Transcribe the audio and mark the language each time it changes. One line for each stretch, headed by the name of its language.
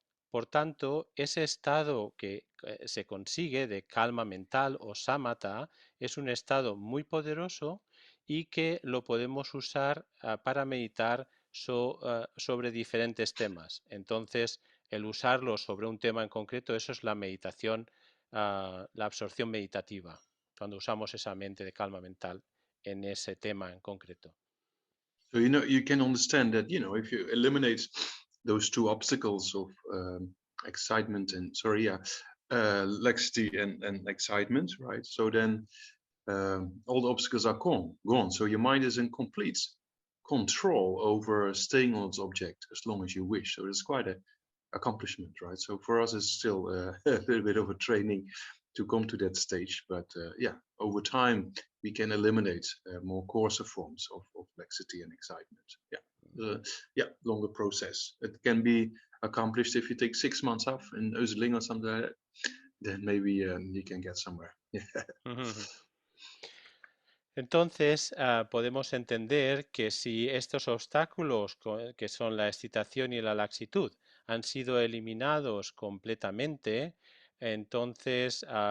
Spanish: Por tanto, ese estado que se consigue de calma mental o samatha es un estado muy poderoso y que lo podemos usar para meditar sobre diferentes temas. Entonces, el usarlo sobre un tema en concreto, eso es la meditación, la absorción meditativa, cuando usamos esa mente de calma mental en ese tema en concreto.
English: So, you know, you can understand that, you know, if you eliminate those two obstacles of excitement and, laxity and excitement, right? So then all the obstacles are gone. So your mind is in complete control over staying on its object as long as you wish. So it's quite an accomplishment, right? So for us, it's still a little bit of a training to come to that stage. But yeah, over time, we can eliminate more coarser forms of laxity and excitement. Yeah, longer process. It can be accomplished if you take 6 months off in Euseling or something like that. Then maybe you can get somewhere.
Spanish: Entonces, podemos entender que si estos obstáculos, que son la excitación y la laxitud, han sido eliminados completamente, entonces